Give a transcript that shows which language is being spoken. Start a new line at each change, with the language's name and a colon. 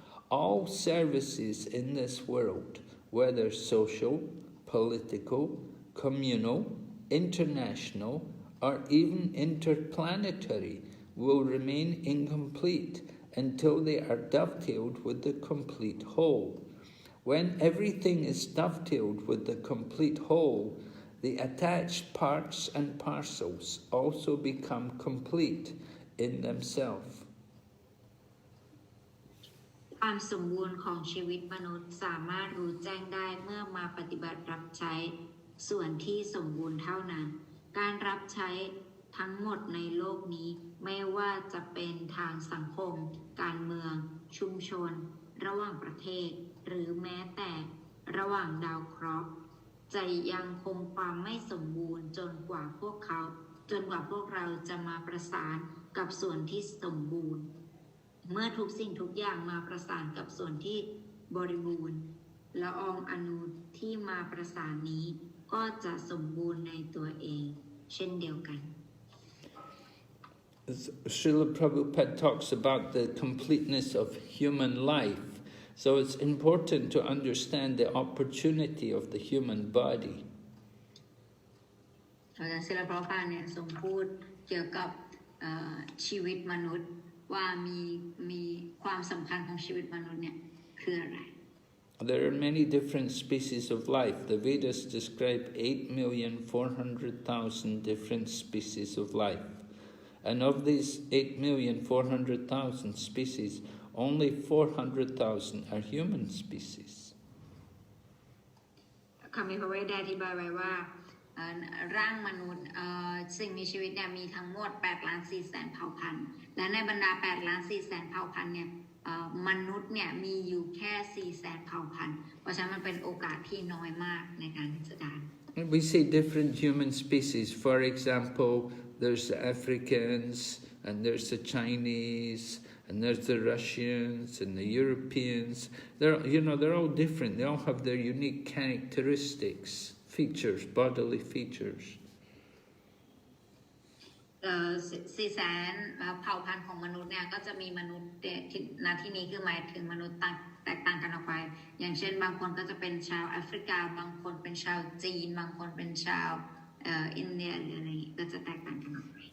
English: All services in this world, whether social, political, communal, international, or even interplanetary, will remain incomplete until they are dovetailed with the complete whole. When everything is dovetailed with the complete whole, the attached parts and parcels also become complete in themselves.
Thai: ความสมบูรณ์ของชีวิตมนุษย์สามารถรู้แจ้งได้เมื่อมาปฏิบัติรับใช้ส่วนที่สมบูรณ์เท่านั้น การรับใช้ทั้งหมดในโลกนี้ไม่ว่าจะเป็นทางสังคม การเมือง ชุมชน ระหว่างประเทศ หรือแม้แต่ระหว่างดาวเคราะห์จะยังคงความไม่สมบูรณ์จนกว่าพวก เราจะมาประสานกับส่วนที่สมบูรณ์เมื่อทุกสิ่งทุกอย่างมาประสานกับส่วนที่บริบูรณ์ละอองอนุที่มาประสานนี้ก็จะสมบูรณ์ในตัวเองเช่นเดียวกัน
English: Srila Prabhupada talks about the completeness of human life. So it's important to understand the opportunity of the human body.
Thai: อาจารย์ศิลปะพาเนี่ยทรงพูดเกี่ยวกับชีวิตมนุษย์ว่ามีความสำคัญของชีวิตมนุษย์เนี่ยคืออะไร
English: There are many different species of life. The Vedas describe 8,400,000 different species of life. And of these 8,400,000 species, only 400,000 are human species.
Thai: คำมีพระเวทได้อธิบายไว้ว่าร่างมนุษย์สิ่งมีชีวิตเนี่ยมีทั้งหมด 8,400,000 เผ่าพันธุ์และในบรรดา 8,400,000 เผ่าพันธุ์เนี่ยมนุษย์เนี่ยมีอยู่แค่ 400,000 เผ่าพันธุ์เพราะฉะนั้นมันเป็นโอกาสที่น้อยมากในการที่จะได้
English: We see different human species. For example, there's the Africans, and there's the Chinese, and there's the Russians, and the Europeans. They're all different. They all have their unique characteristics, features, bodily features.
Thai: 400,000 เผ่าพันธุ์ของมนุษย์เนี่ยก็จะมีมนุษย์ณที่นี้คือหมายถึงมนุษย์แตกต่างกันออกไปอย่างเช่นบางคนก็จะเป็นชาวแอฟริกาบางคนเป็นชาวจีนบางคนเป็นชาวอินเดียหรืออะไรก็จะแตกต่างกันออกไป